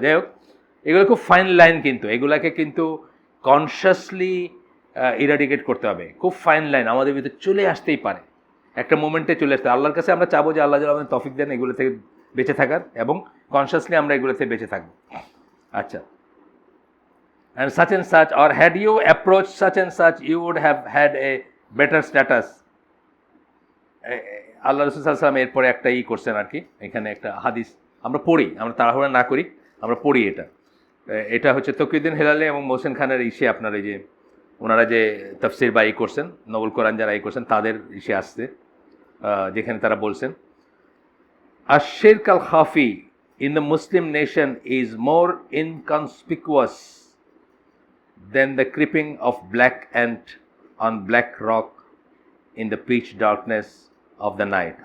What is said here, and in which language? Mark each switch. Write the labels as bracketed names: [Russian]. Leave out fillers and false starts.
[Bangla] যাই হোক, এগুলো খুব ফাইন লাইন, কিন্তু এগুলাকে কিন্তু কনসিয়াসলি ইরাডিকেট করতে হবে। খুব ফাইন লাইন আমাদের ভিতরে চলে আসতেই পারে, একটা মোমেন্টে চলে আসতে। আল্লাহর কাছে আমরা চাবো যে আল্লাহ যেন আমাদের তৌফিক দেন এগুলো থেকে বেঁচে থাকার, এবং কনসিয়াসলি আমরা এগুলো থেকে বেঁচে থাকবো। [English] আচ্ছা, and such, or had you approached such and such, you would have had a better status. [Bangla] আল্লাহ রাসূল সাল্লাল্লাহু আলাইহি ওয়াসাল্লাম এরপরে একটা করছেন আর কি, এখানে একটা হাদিস আমরা পড়ি, আমরা তাড়াহুড়া না করি, আমরা পড়ি। এটা হচ্ছে তকিউদ্দিন হেলালি এবং মোহসেন খানের ইসে, আপনার এই যে ওনারা যে তাফসির বা করছেন, নবুল কোরআন যারা করছেন তাদের ইসে আসছে, যেখানে তারা বলছেন আশ-শিরক আল খাফি [English] in the Muslim nation is more inconspicuous than the creeping of black ant on black rock in the pitch darkness of the night.